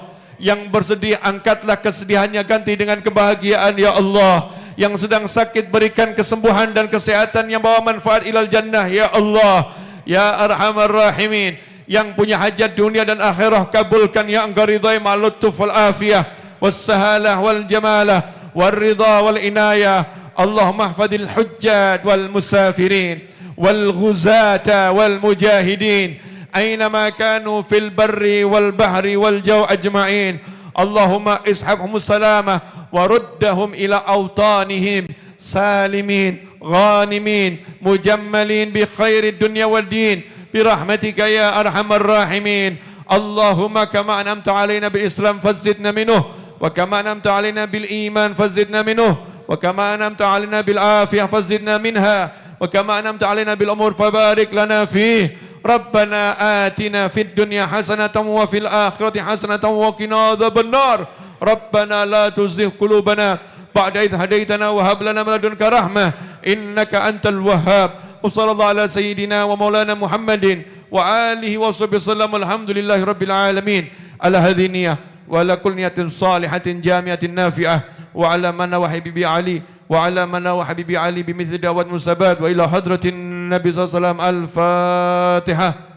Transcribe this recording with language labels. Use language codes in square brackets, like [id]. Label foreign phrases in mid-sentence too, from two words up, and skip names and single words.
[id] Yang bersedih, angkatlah kesedihannya, ganti dengan kebahagiaan, [ar] يا الله. [id] Yang sedang sakit, berikan kesembuhan dan kesehatan yang bawa manfaat [ar] إلى الجنة, يا الله، يا أرحم الراحمين. [id] Yang punya hajat dunia dan akhirah, kabulkan ya Engkau ridhai [ar] مع اللطف والعافية والسهولة والجمالة والرضا والعناية. اللهم احفظ الحجاج والمسافرين والغزاة والمجاهدين أينما كانوا في البر والبحر والجو أجمعين. اللهم اصحبهم السلامة وردهم إلى أوطانهم سالمين غانمين مجملين بخير الدنيا والدين برحمتك يا أرحم الراحمين. اللهم كما أنعمت علينا بالإسلام فزدنا منه وكما أنعمت علينا بالإيمان فزدنا منه وكما أنعمت علينا بالعافية فزدنا منها وكما أنعمت علينا بالعمر فبارك لنا فيه. ربنا آتنا في الدنيا حسنة وفي الآخرة حسنة وقنا عذاب النار. ربنا لا تزغ قلوبنا بعد إذ هديتنا وهب لنا من لدنك رحمة إنك أنت الوهاب. وصلى الله على سيدنا ومولانا محمد وعلى آله وصحبه وسلم. الحمد لله رب العالمين. على هذه النية وعلى كل نية صالحة جامعة نافعة وعلى من وحبيبي علي وعلى من وحبيبي علي بمثل دعوة مصابة وإلى حضرة النبي صلى الله عليه وسلم. Al-Fatihah.